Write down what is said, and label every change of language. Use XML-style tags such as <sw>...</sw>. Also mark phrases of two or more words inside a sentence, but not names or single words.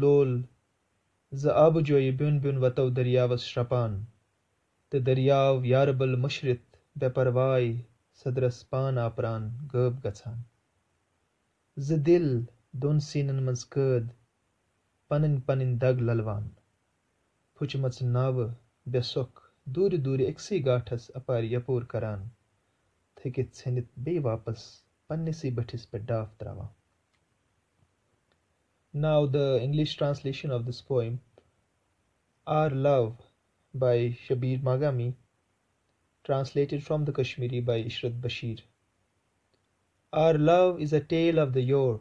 <ks>लोल ज आब जोय ब्युन ब्युन वतव दरियावस श्रपान त दरियाव यारबल मशरित बेपरवाय सदरस पान आपरान गब गछान ज दिल दोन सीनन मज कद पनिन पनिन दग ललवान फुचमच नाव बेसुख दूर दूर एक्सी गाठस अपार यपूर करान थकित छनित बे वापस पन्निसी बठिस पे डाफ त्रावा.</ks> <en>Now the English translation of this poem, Our Love by Shabir Magami, translated from the Kashmiri by Ishrat Bashir. Our love is a tale of the yore.</en>